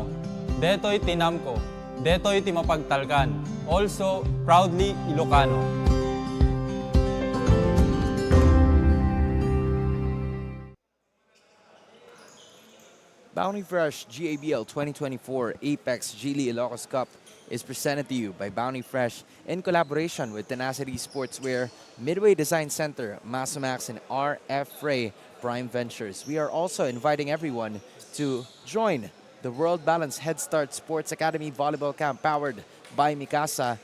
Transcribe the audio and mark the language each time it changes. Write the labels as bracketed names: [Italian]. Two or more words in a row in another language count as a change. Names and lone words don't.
[Iloko] Detoy tinamko. Detoy timapagtalkan. [English] Also, proudly Ilocano. Bounty Fresh GABL 2024 Apex Geely Ilocos Cup is presented to you by Bounty Fresh in collaboration with Tenacity Sportswear, Midway Design Center, Masomax, and RF Ray Prime Ventures. We are also inviting everyone to join the World Balance Head Start Sports Academy Volleyball Camp powered by Mikasa.